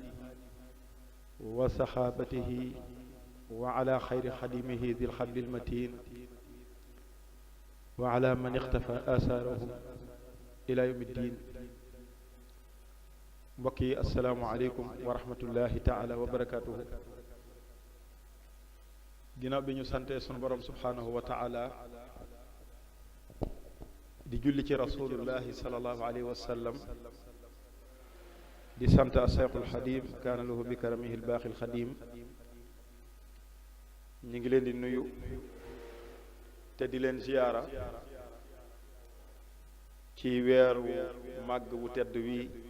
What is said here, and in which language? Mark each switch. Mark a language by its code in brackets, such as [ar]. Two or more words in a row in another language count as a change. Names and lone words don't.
[ar] وصحابته وعلى خير خديمه ذي الحبل المتين وعلى من اختفى آثارهم إلى يوم الدين بقي السلام عليكم ورحمة الله تعالى وبركاته [wo] ginnaaw bi ñu sante sunu borom [ar] سبحانه وتعالى [wo] di julli ci [ar] رسول الله صلى الله عليه وسلم [wo] di sant a [ar] الشيخ الخديم كان له بكرمه الباقي الخديم [wo] ñu ngi leen di nuyu te di leen ziyaara ci weeru màgg wu tedd wi